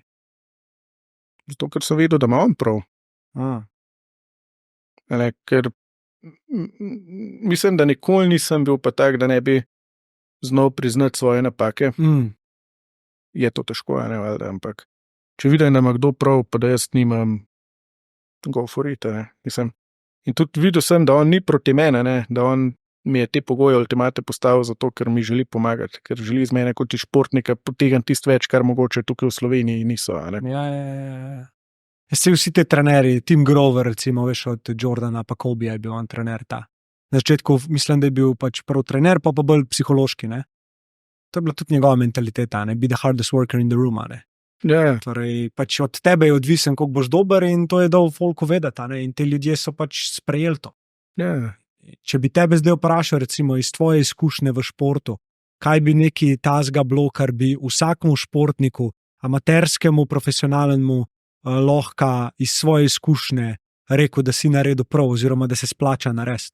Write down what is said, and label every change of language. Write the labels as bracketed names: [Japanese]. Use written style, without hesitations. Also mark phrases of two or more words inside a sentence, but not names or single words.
[Slovenian] Zato, ker sem vedel, da ima on prav. Ker mislim, da nikoli nisem bil pa tak, da ne bi znal priznati svoje napake. Je to težko, valjda, ampak če vidim, da ima kdo prav, pa da jaz nimam, [English] go for it, [Slovenian] mislim. In tudi videl sem, da on ni proti mene, da on mi je te pogoje ultimate postavil zato, ker mi želi pomagati, ker želi z mene kot športnika potegniti tisto več, kar mogoče tukaj v Sloveniji niso. Ja. Vsi te trenerji, Tim Grover, recimo, veš, od Jordana pa Kobija je bil on trener ta. Na začetku mislim, da je bil pač prvi trener, pa bolj psihološki, To je bila tudi njegova mentaliteta, [English] be the hardest worker in the room, [Slovenian] Ja. Torej, pač od tebe je odvisen, koliko boš dober in to je dal folku vedeti, in te ljudje so pač sprejeli to. Ja. Če bi tebe zdaj vprašal, recimo, iz tvoje izkušnje v športu, kaj bi neki tazga bilo, kar bi vsakemu športniku, amaterskemu, profesionalnemu, lahko iz svoje izkušnje rekel, da si naredil prav, oziroma da se splača narediti.